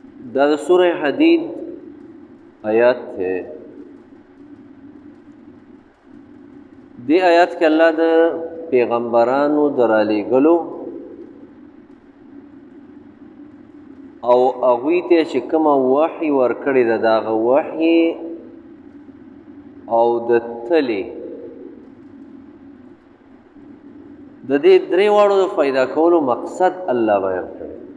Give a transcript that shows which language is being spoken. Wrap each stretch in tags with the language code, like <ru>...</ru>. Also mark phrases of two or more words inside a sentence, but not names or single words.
<ps>دا د سورہ حدید آیات ہے. دی آیات کې الله د پیغمبرانو درالېږلو او هغوی ته چې کومه وحي ورکړې ده د هغه وحي او د تلې د دې درې واړو د پیدا کولو مقصد الله بیان کړی.</ps>